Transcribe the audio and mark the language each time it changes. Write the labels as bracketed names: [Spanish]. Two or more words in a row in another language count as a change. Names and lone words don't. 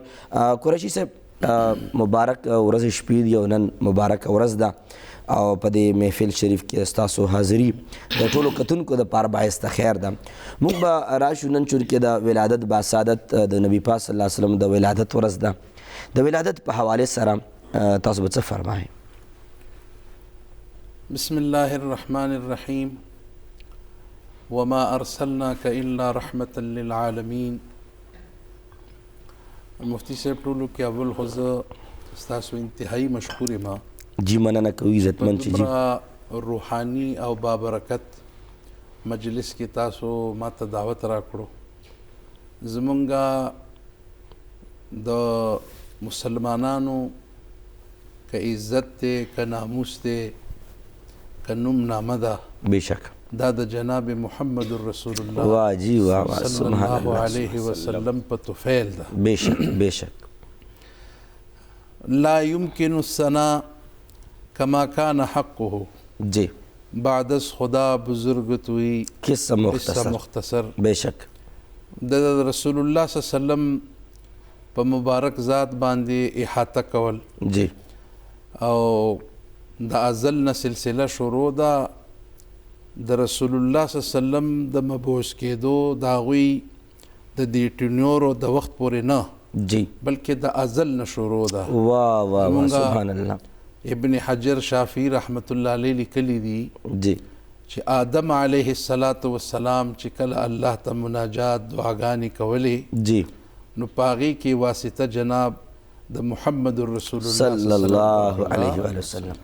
[Pashto] قریشي صاحب مبارک ورځ شپې دي او نن مبارکه ورځ ده او په دې محفل شریف کې ستاسو حاضري د ټولو کتونکو دپاره باعث د خیر ده. موږ به راشو نن چونکې د ولادت باسعادت د نبي پاک [Arabic] صلی الله علیه وسلم [Pashto] د ولادت ورځ ده. د ولادت په حوالې سره تاسو به څه فرمایئ؟ [Arabic] بسم الله الرحمن الرحیم وما ارسلناک الا رحمة للعالمین. [Pashto] مفتی صاحب ټولو کې اول خو زه ستاسو انتهایی مشکور یم. جی مننه کوو عزتمند چې جی روحاني او بابرکت مجلس کې تاسو ما ته دعوت راکړو. زمونږ د مسلمانانو که عزت دی که ناموس دی که نوم نامه ده بېشک دا د جناب محمد رسول الله [Urdu] واہ جی واہ واہ [Arabic] صلی سبحان الله علیه وسلم [Pashto] په طفیل ده. بېشک بېشک [Arabic] لا يمكن الثناء كما كان حقه. [Pashto] جی [Persian] بعد از خدا بزرگ توی [Pashto] قصه قصه مختصر. بېشک د رسول الله [Arabic] صلی الله علیه وسلم [Pashto] په مبارک ذات باندې احاطه کول جی او د ازل نه سلسله شروع ده د رسول الله [Arabic] صلی الله علیه وسلم [Pashto] د مبعوث کېدو د هغوی د دې ټینیورو د وخت پورې نه جی بلکې د ازل نه شروع ده. [Urdu] واہ واہ واہ [Arabic] سبحان الله. [Pashto] ابن حجر شافعي [Arabic] رحمت الله علیه [Pashto] لیکلی دي جی چې آدم [Arabic] علیه السلام [Pashto] چې کله الله ته مناجات دعاګانې کولې جی نو په هغې کې واسطه جناب د محمد رسول الله [Arabic] صلی الله علیه وسلم